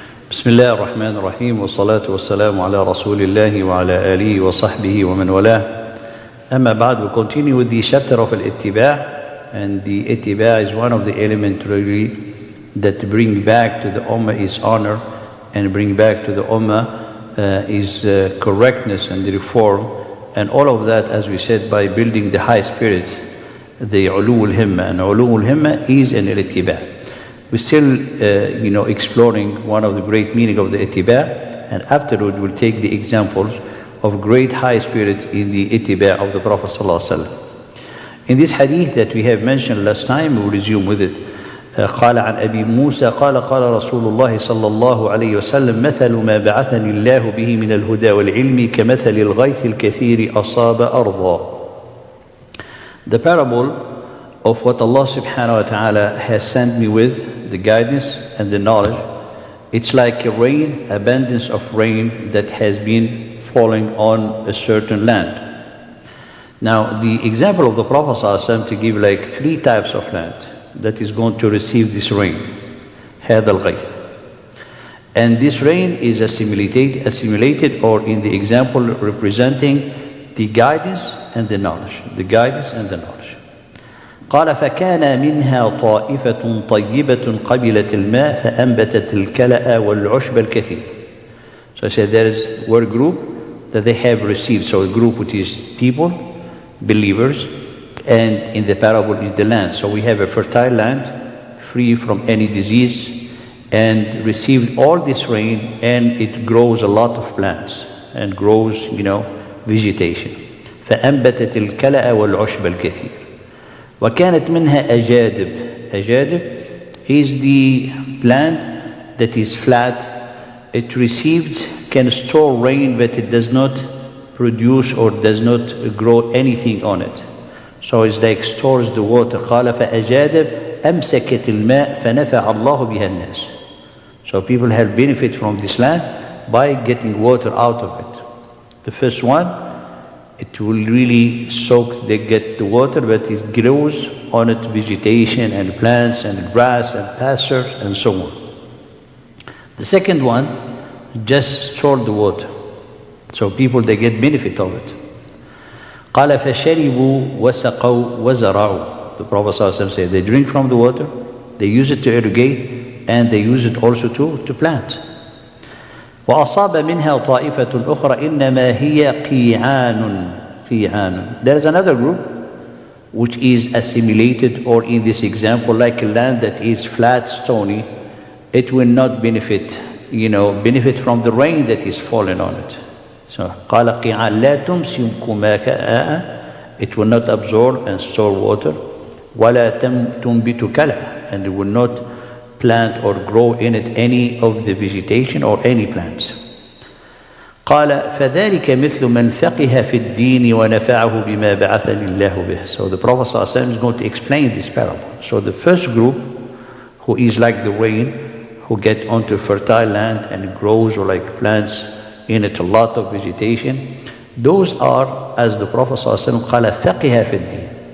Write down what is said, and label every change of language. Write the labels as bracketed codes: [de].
[ar] بسم الله الرحمن الرحيم والصلاة والسلام على رسول الله وعلى آله وصحبه ومن والاه. [en] أما بعد, we continue with the chapter of al-ittiba', and the ittiba' is one of the elements really that bring back to the ummah is honor, and bring back to the ummah is correctness and the reform, and all of that, as we said, by building the high spirit, the ulu al-himma, and ulu al-himma is an al-ittiba'. We're still, exploring one of the great meaning of the ittiba', and afterward we'll take the examples of great high spirit in the ittiba' of the Prophet ﷺ. In this hadith that we have mentioned last time, we'll resume with it. [ar] قال عن أبي موسى قال قال رسول الله صلى الله عليه وسلم مثل ما بعثني الله به من الهدى والعلم كمثل الغيث الكثير أصاب أرضا. [en] The parable of what Allah subhanahu wa ta'ala has sent me with, the guidance and the knowledge, it's like a rain, abundance of rain that has been falling on a certain land. Now the example of the Prophet ﷺ to give like three types of land that is going to receive this rain, هذا الغيث. And this rain is assimilated, or in the example representing the guidance and the knowledge, the guidance and the knowledge. [ar] قال فكان منها طائفة طيبة قبلت الماء فأنبتت الكلأ والعشب الكثير. [en] So I said there is one group that they have received, so a group which is people, believers, and in the parable is the land. So we have a fertile land, free from any disease, and received all this rain, and it grows a lot of plants, and grows, vegetation. [ar] فأنبتت الكلأ والعشب الكثير. وكانت منها أجادب. [en] أجادب is the plant that is flat. It can store rain, but it does not produce or does not grow anything on it. So it's like stores the water. [ar] قال فأجادب أمسكت الماء فنفع الله بها الناس. [en] So people have benefit from this land by getting water out of it. The first one, it will really soak, they get the water, but it grows on it vegetation and plants and grass and pastures and so on. The second one, just store the water. So people, they get benefit of it. [ar] قال فشربوا وسقوا وزرعوا. [en] The Prophet ﷺ said, they drink from the water, they use it to irrigate, and they use it also to plant. [ar] وأصاب منها طائفة أخرى إنما هي قيعان. [en] There is another group which is assimilated, or in this example, like a land that is flat, stony, it will not benefit from the rain that is falling on it. So قال قيعان لا تمسك ماء, it will not absorb and store water, ولا تنبت كلأ, and it will not plant or grow in it any of the vegetation or any plants. [ar] قال فذلك مثل من فقه في الدين ونفعه بما بعثني الله به. [en] So the Prophet ﷺ is going to explain this parable. So the first group, who is like the rain, who get onto fertile land and grows or like plants in it a lot of vegetation, those are, as the Prophet ﷺ قال فقه في الدين.